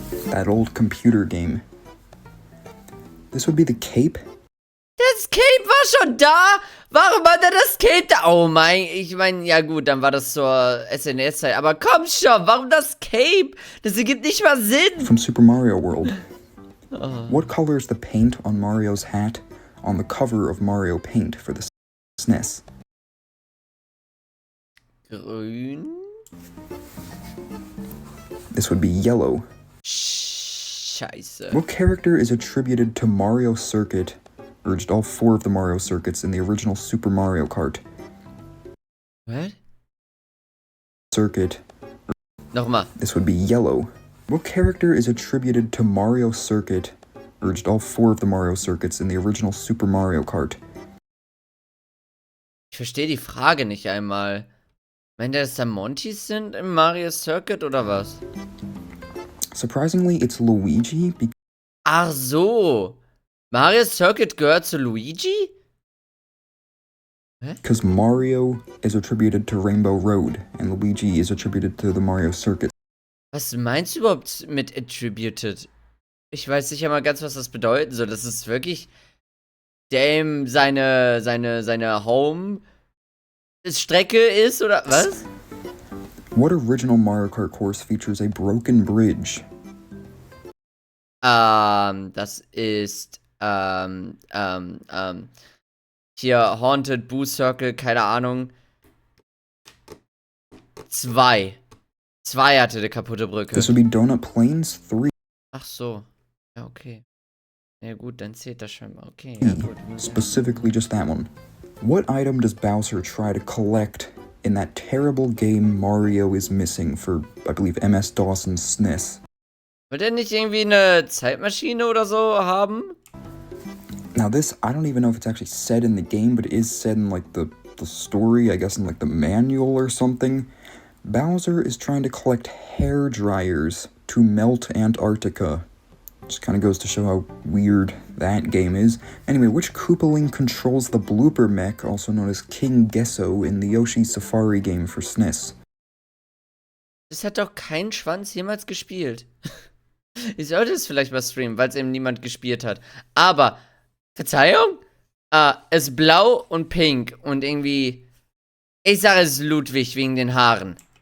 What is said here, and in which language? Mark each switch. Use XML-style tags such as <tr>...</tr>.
<en>That old computer game. This would be the Cape?</en> <de>Das Cape war schon da? Warum hat er das Cape da? Oh mein, ich meine, ja gut, dann war das zur SNES-Zeit. Aber komm schon, warum das Cape? Das ergibt nicht mal Sinn.</de> <en>From Super Mario World. What color is the paint on Mario's hat on the cover of Mario Paint for the SNES?</en> <de>Grün?</de> <en>This would be yellow.</en> <de>Scheiße.</de> <en>What character is attributed to Mario Circuit, urged all 4 of the Mario circuits in the original Super Mario Kart? What? Circuit.</en> <de>Nochmal.</de> <en>This would be yellow. What character is attributed to Mario Circuit, urged all 4 of the Mario circuits in the original Super Mario Kart?</en> <de>Ich verstehe die Frage nicht einmal. Meint er, dass da Montys sind im Mario Circuit oder was?</de> <en>Surprisingly, it's Luigi</en> <de>Ach so. Mario Circuit gehört zu Luigi?</de> <en>because Mario is attributed to Rainbow Road, and Luigi is attributed to the Mario Circuit.</en> <de>Was meinst du überhaupt mit attributed? Ich weiß nicht einmal ganz, was das bedeuten soll. Das ist wirklich dem seine Home-Strecke ist, oder was?</de> <en>What original Mario Kart course features a broken bridge?</en> <de>Das ist, hier Haunted Boo Circle, keine Ahnung. 2 hatte eine kaputte Brücke.</de> <en>This would be Donut Plains 3.</en> <de>Ach so. Ja, okay. Ja gut, dann zählt das scheinbar. Okay, ja gut.</de> <en>Specifically just that one. What item does Bowser try to collect in that terrible game Mario is Missing for, I believe, MS-DOS and SNES?</en> <de>Wird er nicht irgendwie eine Zeitmaschine oder so haben?</de> <en>Now this, I don't even know if it's actually said in the game, but it is said in like the story, I guess in like the manual or something. Bowser is trying to collect hair dryers to melt Antarctica. Just kind of goes to show how weird that game is. Anyway, which Koopaling controls the blooper mech, also known as King Gesso, in the Yoshi Safari game for SNES?</en> <de>Das hat doch kein Schwanz jemals gespielt. Ich sollte es vielleicht mal streamen, weil es eben niemand gespielt hat. Aber, Verzeihung? Es ist blau und pink und irgendwie... Ich sage es ist Ludwig wegen den Haaren.</de>